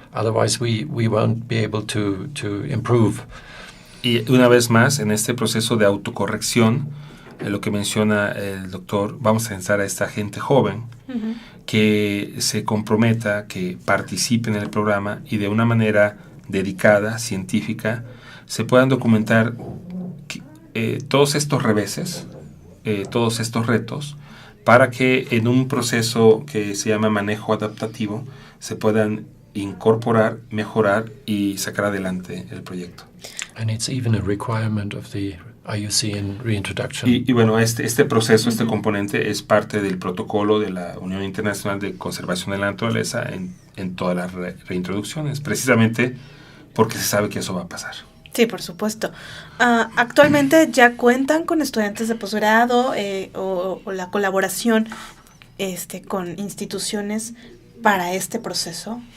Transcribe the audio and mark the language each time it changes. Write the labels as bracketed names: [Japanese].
[English] Otherwise we won't be able to improve. [Spanish] Y una vez más, en este proceso de autocorrección, lo que menciona el doctor, vamos a necesitar a esta gente joven que se comprometa, que participe en el programa y de una manera dedicada, científica, se puedan documentar todos estos reveses, todos estos retos, para que en un proceso que se llama manejo adaptativo se puedan incorporar, mejorar y sacar adelante el proyecto. [English] And it's even a requirement of the IUC in reintroduction. [Spanish] Y bueno, este proceso, este componente es parte del protocolo de la Unión Internacional de Conservación de la Naturaleza en todas las reintroducciones, precisamente porque se sabe que eso va a pasar. Sí, por supuesto. Actualmente ya cuentan con estudiantes de posgrado o la colaboración con instituciones para este proceso.